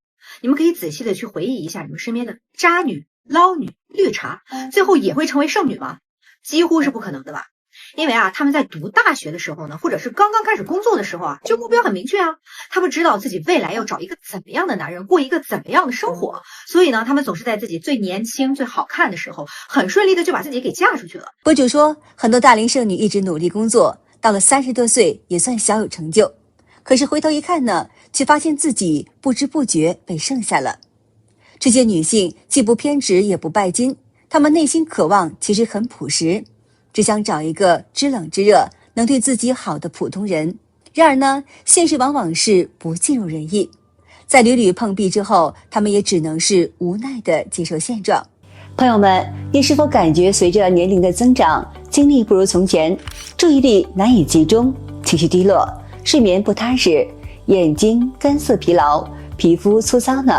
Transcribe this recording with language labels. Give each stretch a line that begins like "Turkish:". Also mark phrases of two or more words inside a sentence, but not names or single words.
Chinese: 你们可以仔細的去回憶一下你們身邊的渣女、撈女、綠茶，最後也會成為剩女嗎？幾乎是不可能的吧。因為啊，他們在讀大學的時候呢，或者是剛剛開始工作的時候啊，就目標很明確啊，他們知道自己未來要找一個怎麼樣的男人，過一個怎麼樣的生活，所以呢，他們總是在自己最年輕、最好看的時候，很順利的就把自己給嫁出去了。博主說，很多大齡剩女一直努力工作，到了30多歲也算小有成就，可是回頭一看呢，卻發現自己不知不覺被剩下了。這些女性既不偏執也不拜金，她們內心渴望其實很樸實，只想找一個知冷知熱、能對自己好的普通人。然而呢，現實往往是不盡如人意，在屢屢碰壁之後，她們也只能是無奈地接受現狀。朋友們，你是否感覺隨着年齡的增長，精力不如從前，注意力難以集中，情緒低落，睡眠不踏實，眼睛乾澀疲勞，皮膚粗糙呢？